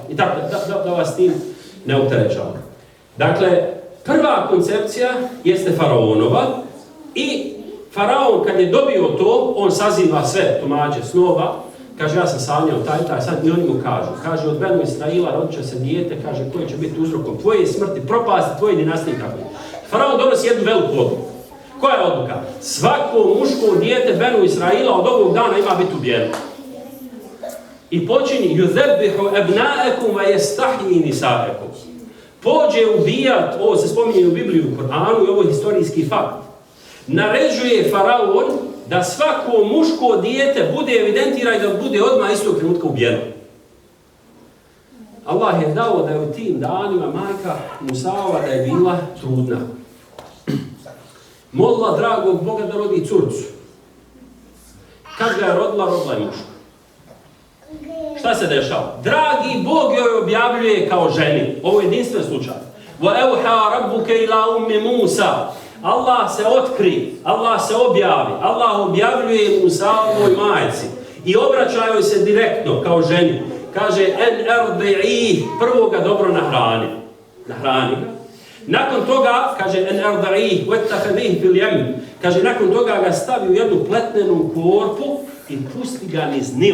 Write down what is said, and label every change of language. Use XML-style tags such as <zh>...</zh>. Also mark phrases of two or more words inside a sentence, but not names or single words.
<bs>I tako, da vas tim ne opterećavam. Dakle, prva koncepcija jeste faraonova i faraon kad je dobio to, on saziva sve tumače snova, kaže ja sam sanjao taj, sad i oni mu kažu. Kaže od Benu Israila rodit će se dijete, kaže koji će biti uzrokom tvoje smrti, propasti tvoje dinastije kako. Faraon donosi jednu veliku odluku. Koja je odluka? Svako muško dijete Benu Israila od ovog dana ima biti ubijeno.</bs> <ar>I počini يذبحون أبناءكم ويستحيون نساءكم.</ar> <bs>Pođe ubijat, ovo se spominje u Bibliji, u Kur'anu i ovo je historijski fakt. Naređuje faraon da svako muško dijete bude evidentira i da bude odmah istog trenutka ubijeno. Allah je dao da je u tim danima majka Musaova da je bila trudna. Molila dragog Boga da rodi curcu. Kad ga je rodila je muško. Šta se dešava? Dragi Bog joj objavljuje kao ženi. Ovo je jedinstven slučaj.</bs> <ar>وَأَوْحَا رَبُّكَ إِلَىٰ أُمِّ مُوسَى.</ar> <bs>Allah se otkri, Allah se objavi, Allah objavljuje Musaovoj majci i obraća joj se direktno kao ženi. Kaže,</bs> <ar>أن أرضعيه,</ar> <bs>prvo ga dobro nahrani ga. Nakon toga, kaže,</bs> <ar>أن أرضعيه واتخذيه باليمين,</ar> <bs>kaže, nakon toga ga stavi u jednu pletnenu korpu i pusti ga niz Nil.</bs>